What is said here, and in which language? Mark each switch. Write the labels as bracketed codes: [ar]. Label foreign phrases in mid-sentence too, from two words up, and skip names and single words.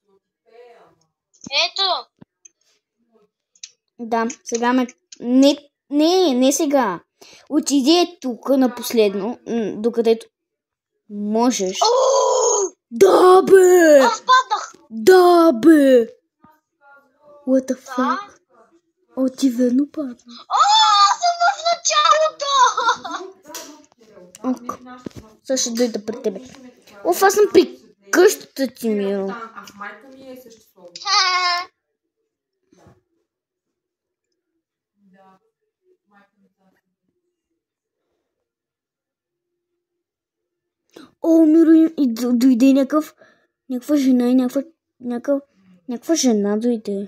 [bg] Ето. Да, сега ме... Не сега. Отиди тук на последно, докъдето можеш. Да, бе! Аз паднах. Да, бе! [en] What the fuck? [bg] Ти верно падна. Съм в началото. Сега ще дойда при тебе. Аз съм при къщата ти, Миро. А в майка ми е съществувало. Миро, и дойде някаква жена и някаква жена дойде.